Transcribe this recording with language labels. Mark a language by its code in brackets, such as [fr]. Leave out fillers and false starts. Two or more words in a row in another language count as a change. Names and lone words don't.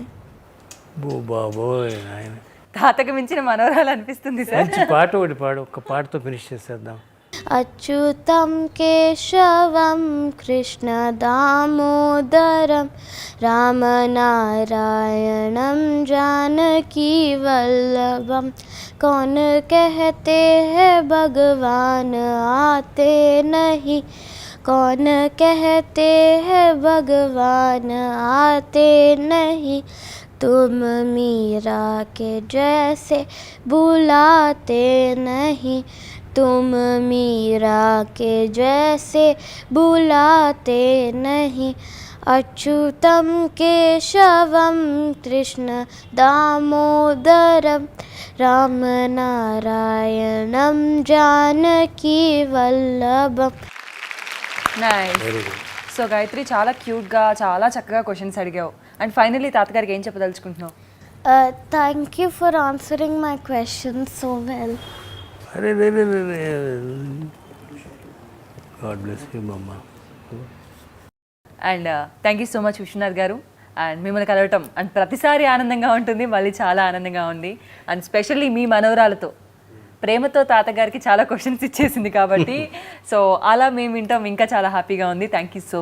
[te] బాబోయ్ ఆయన, తాతకు మించిన మనోరాలు అనిపిస్తుంది సార్. మంచి పాట ఒకటి పాడు, ఒక్క పాటతో ఫినిష్ చేసేద్దాం. [sa] అచ్యుతం కేశవం కృష్ణ దామోదరం రామనారాయణం जानकी वल्लभम [hi] कौन कहते हैं भगवान आते नहीं, कौन कहते हैं भगवान आते नहीं, तुम मीरा के जैसे बुलाते नहीं, तुम मीरा के जैसे बुलाते नहीं, [sa] अच्युतं केशवं कृष्ण दामोदरं रामनारायणं जानकी वल्लभं. [te] నైస్. సో గాయత్రి, చాలా క్యూట్గా చాలా చక్కగా క్వశ్చన్స్ అడిగావు. [en] and finally [te] తాతగారికి ఏం చెప్పదలుచుకుంటున్నావు? [en] Thank you for answering my questions so well. అరే God bless you మమ్మ. and thank you so much విశ్వనాథ్ గారు. [te] అండ్ మిమ్మల్ని కలవటం అండ్ ప్రతిసారి ఆనందంగా ఉంటుంది, మళ్ళీ చాలా ఆనందంగా ఉంది. [en] and specially [te] మీ మనవరాలతో ప్రేమతో తాతగారికి చాలా క్వశ్చన్స్ ఇచ్చేసింది కాబట్టి సో అలా మేము వింటాం, ఇంకా చాలా హ్యాపీగా ఉంది.